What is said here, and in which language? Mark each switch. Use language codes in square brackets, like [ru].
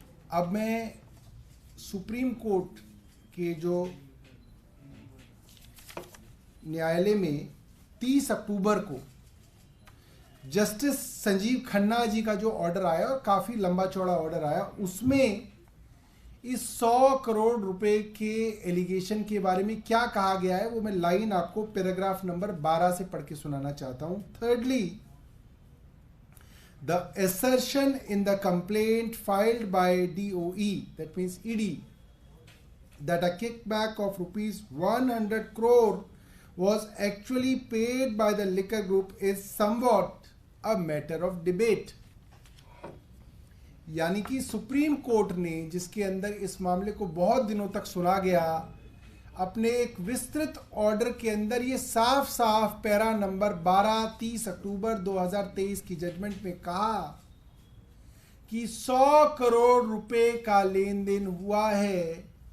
[hi] अब मैं supreme court के जो न्यायालय में 30 अक्टूबर को जस्टिस संजीव खन्ना जी का जो ऑर्डर आया, और काफ़ी लंबा चौड़ा ऑर्डर आया, उसमें इस 100 करोड़ रुपए के एलिगेशन के बारे में क्या कहा गया है वो मैं लाइन आपको पैराग्राफ नंबर 12 से पढ़ के सुनाना चाहता हूं। [en] Thirdly, the assertion in the complaint filed by DOE, that means ED, that a kickback of ₹100 crore was actually paid by the liquor group is somewhat a matter of debate। [hi] यानी कि supreme court ने, जिसके अंदर इस मामले को बहुत दिनों तक सुना गया, अपने एक विस्तृत ऑर्डर के अंदर ये साफ साफ पैरा नंबर 12 30 अक्टूबर 2023 की जजमेंट में कहा कि 100 करोड़ रुपए का लेन देन हुआ है।